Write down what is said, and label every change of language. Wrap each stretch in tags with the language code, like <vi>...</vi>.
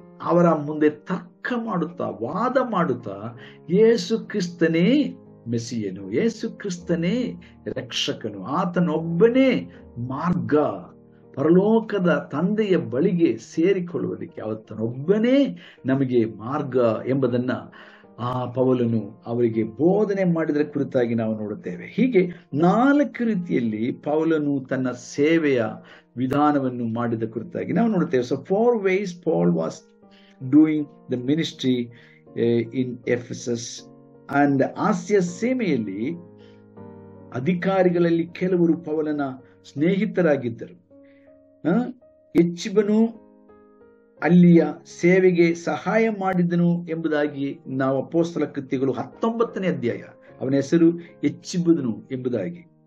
<kn>ಅವರ ಮುಂದೆ ತರ್ಕ ಮಾಡುತ್ತಾ, ವಾದ ಮಾಡುತ್ತಾ, ಯೇಸು ಕ್ರಿಸ್ತನೇ ಮೆಸಿಯನು, ಯೇಸು ಕ್ರಿಸ್ತನೇ ರಕ್ಷಕನು, ಆತನೊಬ್ಬನೇ ಮಾರ್ಗ, ಪರಲೋಕದ ತಂದೆಯ ಬಳಿಗೆ ಸೇರಿಕೊಳ್ಳುವುದಕ್ಕೆ ಆತನೊಬ್ಬನೇ ನಮಗೆ ಮಾರ್ಗ ಎಂಬುದನ್ನ ಆ ಪೌಲನು ಅವರಿಗೆ ಬೋಧನೆ ಮಾಡಿದರ ಕುರಿತಾಗಿ ನಾವು ನೋಡುತ್ತೇವೆ. ಹೀಗೆ 4 ರೀತಿಯಲ್ಲಿ ಪೌಲನು ತನ್ನ ಸೇವೆಯ ವಿಧಾನವನ್ನು ಮಾಡಿದ ಕುರಿತಾಗಿ ನಾವು ನೋಡುತ್ತೇವೆ.</kn> <en>so 4 ways Paul was doing the ministry in Ephesus</en> <kn>and ಆಸ್ಯ ಸೀಮೆಯಲ್ಲಿ ಅಧಿಕಾರಿಗಳಲ್ಲಿ ಕೆಲವರು ಪೌಲನ ಸ್ನೇಹಿತರಾಗಿದ್ದರು. ಎಚ್ಚಿಬನು ಅಲ್ಲಿಯ ಸೇವೆಗೆ ಸಹಾಯ ಮಾಡಿದನು ಎಂಬುದಾಗಿ ನಾವು ಅಪೊಸ್ತಲ ಕೃತ್ಯಗಳು 19ನೇ ಅಧ್ಯಾಯ, ಅವನ ಹೆಸರು ಎಚ್ಚಿಬುದನು ಎಂಬುದಾಗಿ.</kn>